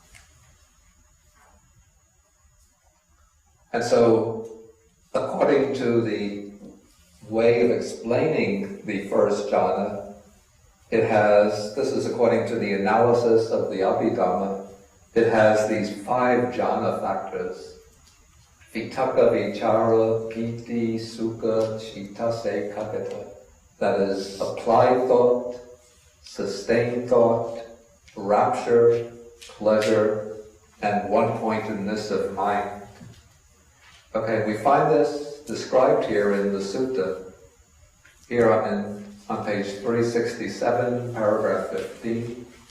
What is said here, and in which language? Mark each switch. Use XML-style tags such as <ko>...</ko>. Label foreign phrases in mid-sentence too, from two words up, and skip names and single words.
<en>And so, according to the way of explaining the first jhana, this is according to the analysis of the Abhidhamma, it has these five jhana factors.</en> <pi>Vitaka, vichara, piti, sukha, citta, ekagata.</pi> <en>That is applied thought, sustained thought, rapture, pleasure, and one-pointedness of mind. Okay, we find this described here in the Sutta. Here on page 367, paragraph 15.</en>